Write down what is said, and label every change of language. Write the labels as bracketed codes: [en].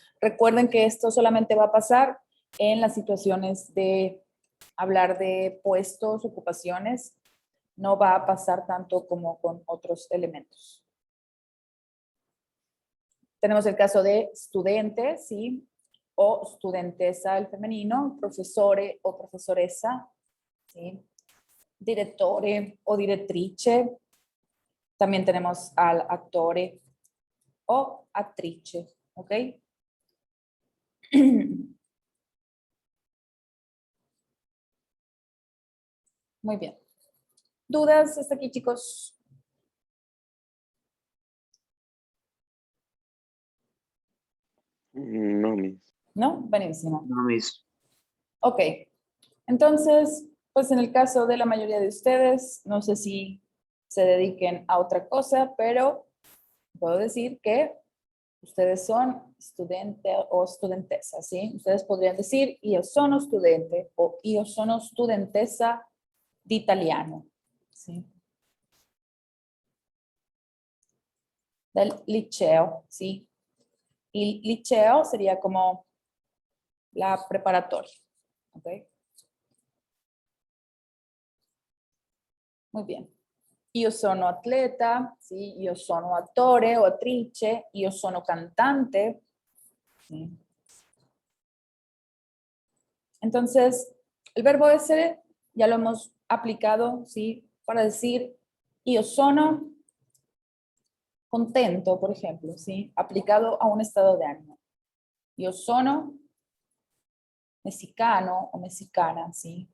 [es] Recuerden que esto solamente va a pasar en las situaciones de hablar de puestos, ocupaciones. No va a pasar tanto como con otros elementos. Tenemos el caso de studente, ¿sí? O studentessa, el femenino, profesore o profesoressa, ¿sí? [it] Direttore o direttrice. [es] También tenemos al actore o attrice, ¿ok? Muy bien. ¿Dudas hasta aquí, chicos? No, Miss. ¿No? Buenísimo. No, Miss. Ok. Entonces, pues en el caso de la mayoría de ustedes, no sé si se dediquen a otra cosa, pero puedo decir que ustedes son estudiante o studentessa, ¿sí? Ustedes podrían decir, io sono studente o io sono studentessa di italiano, ¿sí? Del liceo, ¿sí? Y liceo sería como la preparatoria, ¿ok? [it] Muy bien. Io sono atleta, ¿sí? Io sono attore o attrice, io sono cantante, ¿sí? [es] Entonces, el verbo essere ya lo hemos aplicado, ¿sí? Para decir io sono contento, por ejemplo, ¿sí? Aplicado a un estado de ánimo. [it] Io sono mexicano o mexicana, ¿sí?